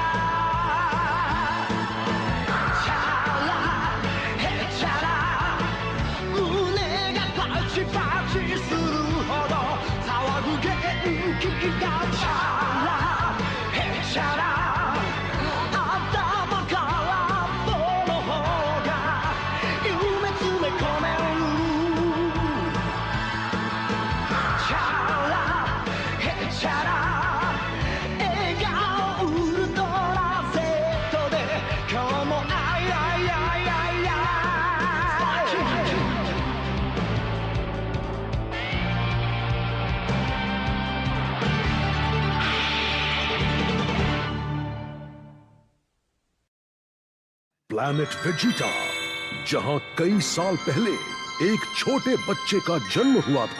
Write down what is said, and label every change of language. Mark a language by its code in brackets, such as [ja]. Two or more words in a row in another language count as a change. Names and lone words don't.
[ja] チャラヘチャラ胸がパチパチするほど騒ぐ元気がチャラヘチャラ頭から棒の方が夢詰め込めるチャラヘチャラ笑顔ウルトラ Z で今日もアイアイアイアイアイ [hi] प्लैनेट वेजिटा, जहां कई साल पहले एक छोटे बच्चे का जन्म हुआ था।